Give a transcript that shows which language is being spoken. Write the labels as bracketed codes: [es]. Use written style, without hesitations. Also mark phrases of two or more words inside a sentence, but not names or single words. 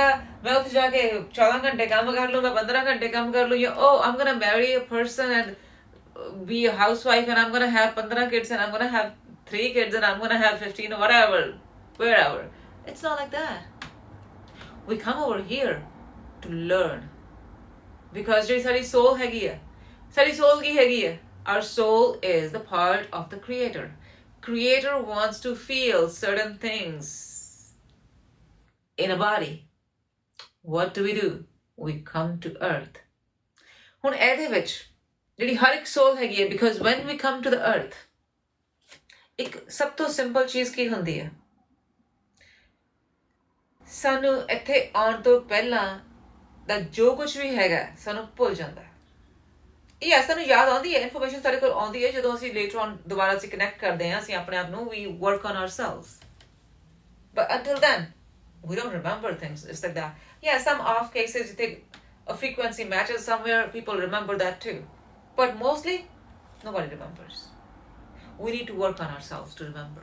[en] I'm gonna marry a person and be a housewife, and I'm gonna have 15 kids, and I'm gonna have 3 kids, and I'm gonna have 15 or whatever, wherever. It's not like that. We come over here to learn, because [pa] ਜਿਹੜੀ ਸਾਡੀ soul ਹੈਗੀ ਹੈ, [en] ਸਾਡੀ soul ਕੀ ਹੈਗੀ ਹੈ? Our soul is the part of the Creator. Creator wants to feel certain things in a body. What do? We come to earth. [pa] ਹੁਣ ਇਹਦੇ ਵਿੱਚ ਜਿਹੜੀ ਹਰ ਇੱਕ soul ਹੈਗੀ ਹੈ, [en] because when we come to the earth, [pa] ਇੱਕ ਸਭ ਤੋਂ ਸਿੰਪਲ ਚੀਜ਼ ਕੀ ਹੁੰਦੀ ਹੈ? ਸਾਨੂੰ ਇੱਥੇ ਆਉਣ ਤੋਂ ਪਹਿਲਾਂ ਦਾ ਜੋ ਕੁਝ ਵੀ ਹੈਗਾ ਸਾਨੂੰ ਭੁੱਲ ਜਾਂਦਾ ਹੈ। ਇਹ ਸਾਨੂੰ ਯਾਦ ਆਉਂਦੀ ਹੈ, ਇਨਫੋਰਮੇਸ਼ਨ ਸਾਡੇ ਕੋਲ ਆਉਂਦੀ ਹੈ, ਜਦੋਂ ਅਸੀਂ [en] later on [pa] ਦੁਬਾਰਾ ਅਸੀਂ ਕਨੈਕਟ ਕਰਦੇ ਹਾਂ, ਅਸੀਂ ਆਪਣੇ ਆਪ ਨੂੰ, [en] we work on ourselves. But until then, we don't remember things. It's like that. Yeah, some off cases, you think a frequency matches somewhere, people remember that too. But mostly, nobody remembers. We need to work on ourselves to remember.